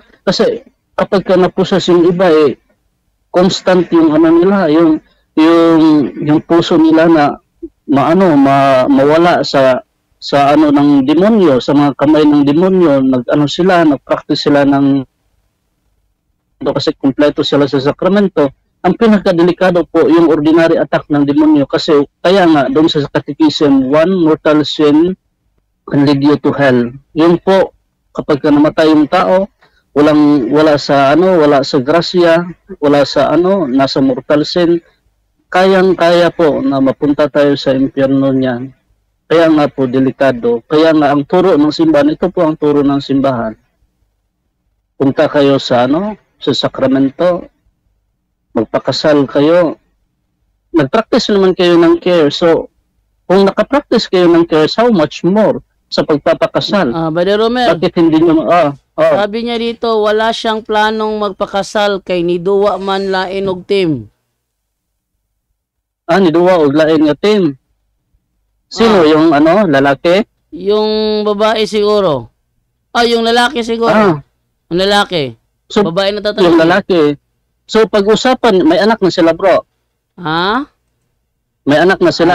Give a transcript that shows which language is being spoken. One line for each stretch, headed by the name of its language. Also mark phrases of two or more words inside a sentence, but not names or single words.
Filipino: Kasi kapag ka naposes yung iba constant yung nila, yung puso nila na mawala sa ng demonyo, sa mga kamay ng demonyo, nag-practice sila ng kasi kumpleto sila sa sakramento. Ang pinakadelikado po yung
English: ordinary attack
Filipino: ng demonyo kasi kaya nga doon sa Catechism,
English: one mortal sin can lead you to hell.
Filipino: Yun po, kapag namatay yung tao, wala sa grasya, wala sa nasa
English: mortal sin,
Filipino: kayang-kaya po na mapunta tayo sa impyerno niyan. Kaya nga po delikado. Kaya nga ang turo ng simbahan, ito po ang turo ng simbahan. Punta kayo sa sa sakramento, magpakasal kayo. Nag-practice naman kayo ng care. So, kung nakapractice kayo ng care,
English: how much more
Filipino: sa pagpapakasal? Brother Romer, bakit hindi nyo sabi niya dito, wala siyang planong magpakasal
Cebuano: kay niduwa man lain og team. Niduwa og lain nga team.
Filipino: Sino yung lalaki? Yung babae siguro. Yung lalaki siguro. Yung lalaki. So, babae na tatanungin. Yung lalaki. So, pag-usapan, may anak na sila, bro. Ha? May anak na sila.